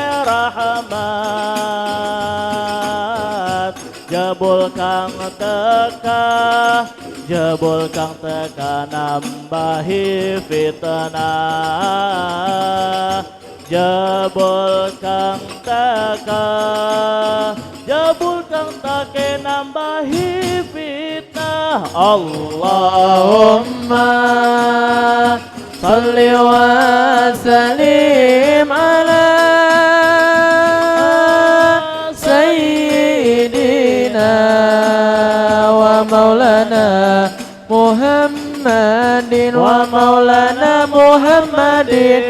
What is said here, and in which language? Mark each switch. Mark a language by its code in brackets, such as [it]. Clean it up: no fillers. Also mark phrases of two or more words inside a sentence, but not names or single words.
[jv] rahmat, jebul kang teka nambahi fitnah, jebul kang take nambahi fitnah. [ar] اللهم صل وسلم على سيدنا ومولانا محمد ومولانا محمد.